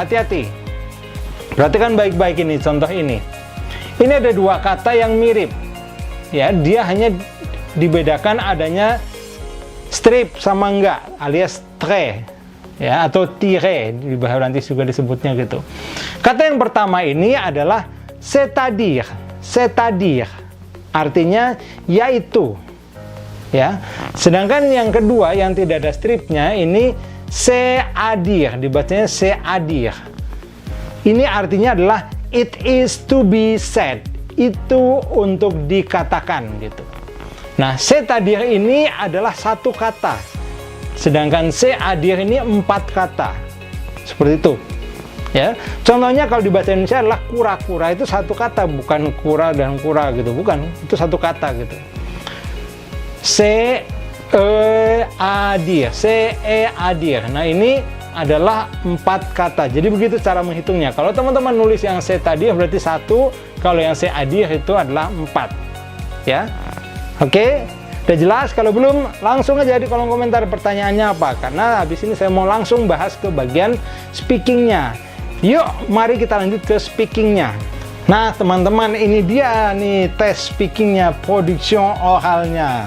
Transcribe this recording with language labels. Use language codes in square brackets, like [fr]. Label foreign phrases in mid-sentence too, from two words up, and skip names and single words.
[id] Hati-hati, perhatikan baik-baik ini contoh ini ada dua kata yang mirip ya, dia hanya dibedakan adanya strip sama enggak, alias trait ya, atau tire di bahasa Prancis juga disebutnya gitu. Kata yang pertama ini adalah [fr] c'est-à-dire, [id] artinya yaitu ya. Sedangkan yang kedua yang tidak ada stripnya ini [fr] c'est-à-dire, [id] dibacanya [fr] c'est-à-dire. [id] Ini artinya adalah [en] it is to be said, [id] itu untuk dikatakan gitu. Nah, [fr] c'est-à-dire [id] ini adalah satu kata, sedangkan [fr] c'est-à-dire [id] ini 4 kata. Seperti itu. Ya. Contohnya kalau di bahasa Indonesia adalah kura-kura, itu satu kata, bukan kura dan kura gitu, bukan. Itu satu kata gitu. [fr] C'est-à-dire. [id] Nah, ini adalah 4 kata. Jadi begitu cara menghitungnya. Kalau teman-teman nulis yang [fr] c'est-à-dire [id] berarti 1, kalau yang [fr] c'est-à-dire [id] itu adalah 4. Ya. Oke. Udah jelas? Kalau belum, langsung aja di kolom komentar pertanyaannya apa, karena habis ini saya mau langsung bahas ke bagian speakingnya. Yuk, mari kita lanjut ke speakingnya. Nah teman-teman, ini dia nih tes speakingnya, [fr] production oralnya.